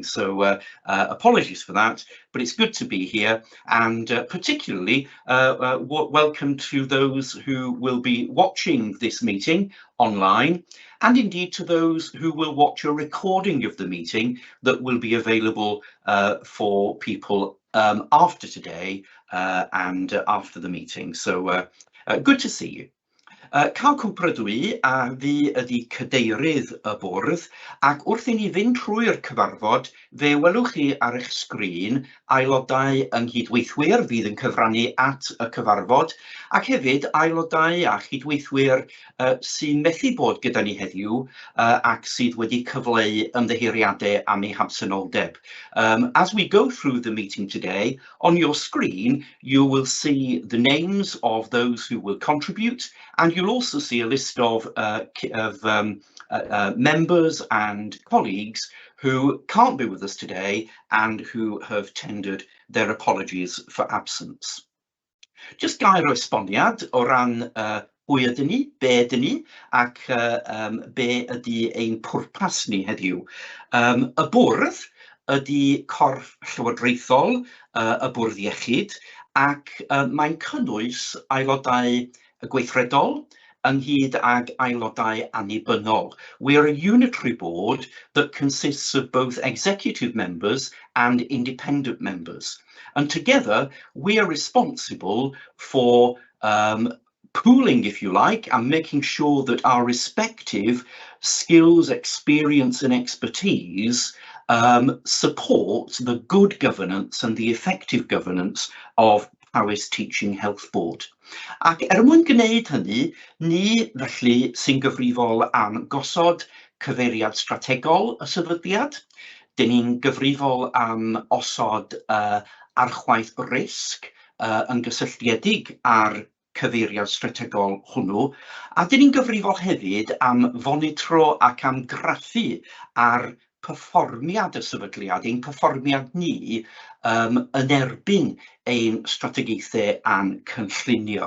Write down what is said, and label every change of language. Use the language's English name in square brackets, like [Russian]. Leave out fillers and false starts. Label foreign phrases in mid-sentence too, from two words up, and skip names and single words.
[English] So apologies for that, but it's good to be here, and particularly welcome to those who will be watching this meeting online, and indeed to those who will watch a recording of the meeting that will be available for people after today and after the meeting. So good to see you. [Welsh] Cael cwmpredwi a fi ydi cadeirydd y bwrdd, ac wrth i ni fynd trwy'r cyfarfod, fe welwch chi ar eich sgrin aelodau yng nghydweithwyr fydd yn cyfrannu at y cyfarfod, ac hefyd aelodau a chydweithwyr sy'n methu bod gyda ni heddiw ac sydd wedi cyfleu ymddiheuriadau am eu hamsenoldeb. [English] As we go through the meeting today, on your screen you will see the names of those who will contribute, and you'll also see a list of members and colleagues who can't be with us today and who have tendered their apologies for absence. [Welsh] Just gair o esboniad o ran pwy ydyn ni, be ydyn ni, ac be ydy ein pwrpas ni heddiw. Y bwrdd ydy corff llywodraethol y Bwrdd Iechyd, ac mae'n cynnwys aelodau gweithredol ynghyd ag aelodau annibynnol. [English] We are a unitary board that consists of both executive members and independent members. And together we are responsible for pooling, if you like, and making sure that our respective skills, experience and expertise support the good governance and the effective governance of Powys Teaching Health Board. [Welsh] Ac mwyn gwneud hynny, ni felly sy'n gyfrifol am gosod cyfeiriad strategol y sefydliad. Dyn ni'n gyfrifol am osod archwaith risg yn gysylltiedig ar cyfeiriad strategol hwnnw, a dyn ni'n gyfrifol hefyd am fonitro ac am graffu ar perfformiad y sefydliad, ein perfformiad ni yn erbyn ein strategaethau a'n cynllunio.